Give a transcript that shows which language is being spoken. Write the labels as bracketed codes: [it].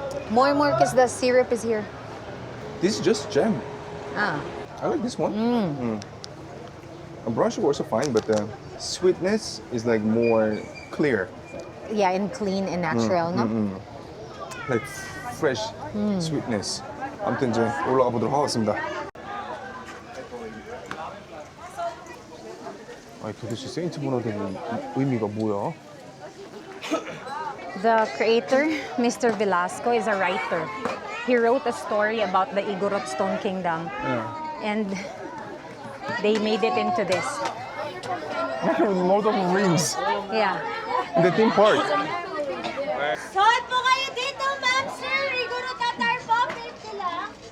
[en] More because the syrup is here. This is just jam. Ah. I like this one. A brown sugar also fine, but the sweetness is like more clear. Yeah, and clean and natural, no? Like fresh sweetness. [ko] 아무튼 이제 올라가 보도록 하겠습니다. 아니 도대체 세인트 버나드는 의미가 뭐야? [en] The creator, Mr. Velasco, is a writer. He wrote a story about the Igorot Stone Kingdom. And they made it into this. Lord of the Rings. Yeah. In the theme park. [tl] Suot po kayo dito, ma'am, sir. Iguro tatar po. 50 lang.